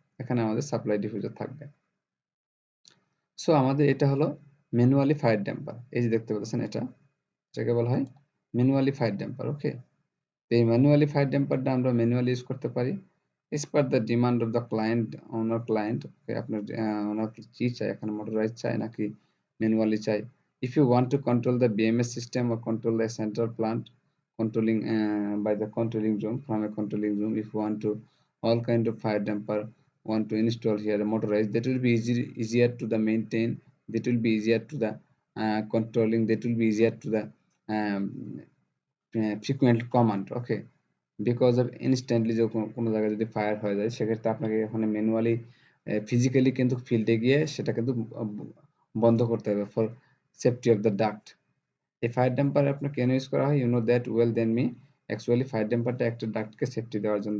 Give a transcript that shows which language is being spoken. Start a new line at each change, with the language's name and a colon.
Bangla: এখানে আমাদের supply diffuser থাকবে। সো আমাদের এটা হলো ম্যানুয়ালি ফায়ার ড্যাম্পার। এই যে দেখতে পাচ্ছেন এটাকে বলা হয় ম্যানুয়ালি ফায়ার ড্যাম্পার। ওকে, এই ম্যানুয়ালি ফায়ার ড্যাম্পারটা আমরা ম্যানুয়ালি ইউজ করতে পারি
English: as per the demand of the client.
Bangla: ওকে, আপনার ওনার কি চাই, এখানে মোটরাইজ চাই নাকি ম্যানুয়ালি চাই।
English: if you want to control the BMS system or control the central plant controlling by the controlling room from a controlling room, if you want to all kind of fire damper want to install here a motorized, that will be easier to the maintain, that will be easier to the controlling, that will be easier to the um, frequent command.
Bangla: Okay, because of instantly যখন কোনো জায়গায় যদি fire হয়ে যায় সেক্ষেত্রে আপনাকে এখানে manually physically কিন্তু ফিল্ডে গিয়ে সেটা কিন্তু বন্ধ করতে হবে
English: For safety of the duct.
Bangla: এই ফায়ার ড্যাম্পার আপনার কেন ইউজ করা হয়,
English: You know that well then me.
Bangla: Actually fire ড্যাম্পারটা একটা ডাক্টকে সেফটি দেওয়ার জন্য।